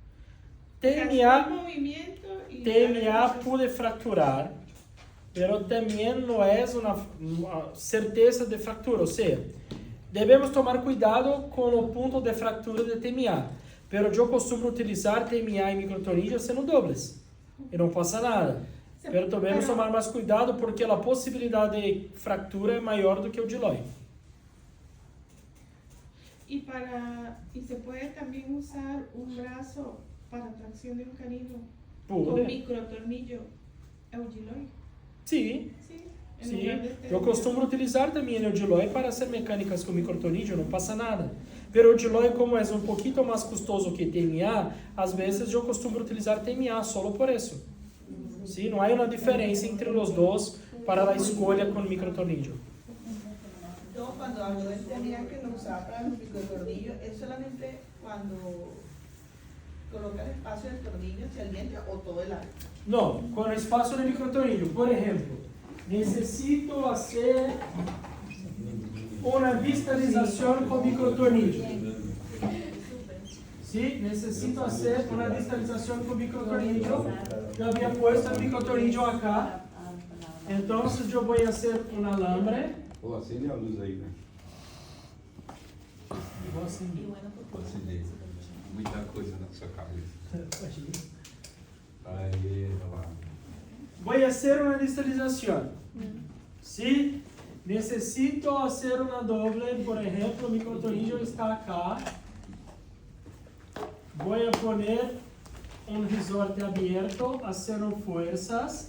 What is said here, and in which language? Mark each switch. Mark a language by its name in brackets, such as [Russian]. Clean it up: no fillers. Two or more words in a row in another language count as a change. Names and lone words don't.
[Spanish] TMA puede fracturar, pero también no es una certeza de fractura, o sea, debemos tomar cuidado con el punto de fractura de TMA, pero yo costumo utilizar TMA y microtornillo sendo dobles, y no pasa nada, pero debemos tomar más cuidado porque la posibilidad de fractura es mayor [Portuguese] do que o [Spanish] Eudiloi. Y se puede también usar un brazo para tracción de un canino Pude. con microtornillo Eugiloy. Sí. Sí, en [Portuguese] Sim, lugar de eu costumo utilizar também o Eugiloy para hacer mecânicas com microtornillo, não passa nada. Pero o Eugiloy, como é um pouquinho mais custoso que TMA, às vezes eu costumo utilizar TMA solo por isso. Sim, não há uma diferença entre os dois para a escolha com microtornillo. [Spanish] Yo cuando hablo del TMA que lo usaba para los microtornillos, es solamente cuando coloca el espacio del tornillo hacia el diente o todo el arco. [Portuguese] Não, com o espaço de microtornillo, por exemplo, necessito fazer uma distalização com microtornillo. [Spanish] Sí, necesito hacer una distalización con microtornillo. Yo había puesto el microtornillo acá. Entonces yo voy a hacer un alambre. [Portuguese] Pô, acende a luz aí, né? Vou acender. Pô, acender. Muita coisa na sua cabeça. Aí, lá. [Spanish] Voy a hacer una distalización. Sí, necesito hacer una doble. Por ejemplo, el microtornillo está acá. Voy a poner un resorte abierto, haciendo fuerzas.